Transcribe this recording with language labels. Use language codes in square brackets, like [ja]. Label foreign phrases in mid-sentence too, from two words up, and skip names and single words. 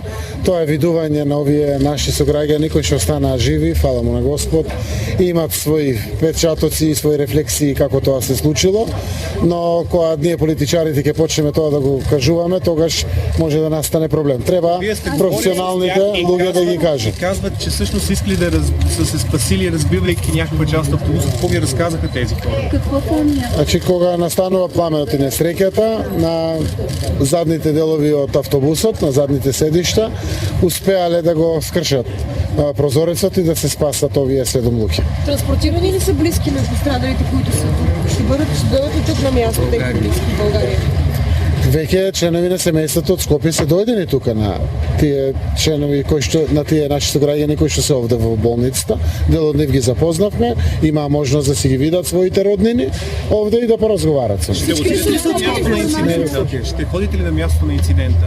[mk] Тоа е видување на овие наши сограѓани кои што останаа живи, фала му на Господ, и имат своји печатоци и своји рефлексии како тоа се случило, но кога ние политичарите ќе почнеме тоа да го кажуваме, тогаш може да настане проблем. Треба професионалните луѓе да ги кажат. [bg] Казват, че всъщност искали да са се спасили, разбивайки някаква част от автобуса. Какво ви разказаха тези хора? Какво помня? [mk] Значи, кога настанува пламенот и несреќата, на задните делови од автобусот, на задните седишта, успеале да го скршат прозорецот и да се спасат овие 7 луѓе. [bg] Транспортирани ли са близки на пострадалите, които са тук? Ще дойдат ли тук на място, техни близки в България? [mk] Веќе членови на семејството од Скопје се дојдени тука на тие членови кои што на тие наши сограѓани кои што се овде во болницата. Дел од нив ги запознавме, имаа можност да си ги видат своите роднини овде и да поразговарат со нив. [bg] Ще ходите ли на мястото на инцидента?